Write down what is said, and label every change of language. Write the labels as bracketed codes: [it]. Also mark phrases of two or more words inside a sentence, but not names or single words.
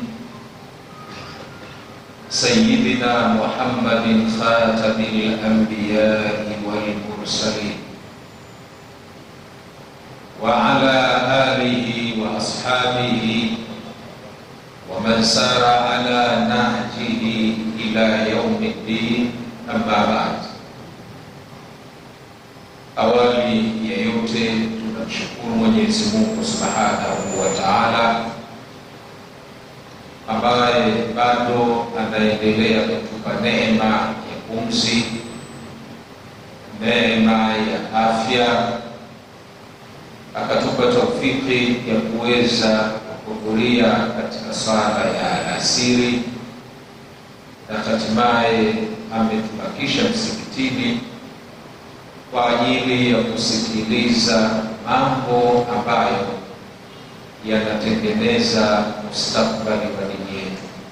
[ar] سيدنا محمد خاتم الأنبياء والمرسلين، وعلى آله وأصحابه ومن سار على نهجه إلى يوم الدين. أما بعد. [sw] Awali ya yote tunamshukuru Mwenyezi Mungu Subhanahu wa Ta'ala ambaye bado anaendelea kutupa neema ya pumzi, neema ya afya, akatupa taufiki ya kuweza kuhudhuria katika sala ya alasiri, na hatimaye ametubakisha msikitini kwa ajili ya kusikiliza mambo ambayo yanatengeneza mustakbali wa dini yetu.